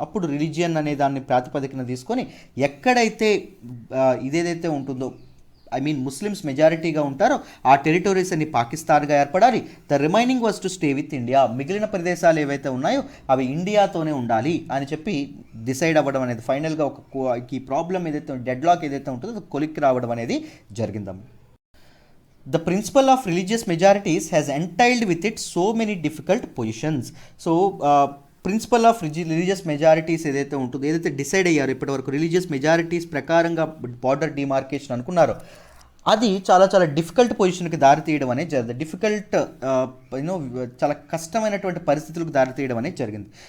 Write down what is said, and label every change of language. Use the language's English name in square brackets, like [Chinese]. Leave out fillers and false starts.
[Telugu] అప్పుడు రిలీజియన్ అనే దాన్ని ప్రాతిపదికన తీసుకొని ఎక్కడైతే ఇదేదైతే ఉంటుందో ముస్లిమ్స్ మెజారిటీగా ఉంటారో ఆ టెరిటరీస్ అన్ని పాకిస్తాన్గా ఏర్పడాలి. [English] The remaining was to stay with India. [Telugu] మిగిలిన ప్రదేశాలు ఏవైతే ఉన్నాయో అవి ఇండియాతోనే ఉండాలి అని చెప్పి డిసైడ్ అవ్వడం అనేది ఫైనల్గా ఈ ప్రాబ్లం ఏదైతే డెడ్ లాక్ ఏదైతే ఉంటుందో అది కొలిక్కి రావడం అనేది జరిగిందమ్మ. [English] The principle of religious majorities has entailed with it so many difficult positions. [Telugu] So principal of religious majorities ఏదైతే ఉంటుందో, ఏదైతే డిసైడ్ అయ్యారో ఇప్పటివరకు రిలీజియస్ మెజారిటీస్ ప్రకారంగా బార్డర్ డిమార్కేషన్ అనుకున్నారో అది చాలా డిఫికల్ట్ పొజిషన్కి దారితీయడం అనేది జరిగింది. డిఫికల్ట్ చాలా కష్టమైనటువంటి పరిస్థితులకు దారితీయడం అనేది జరిగింది.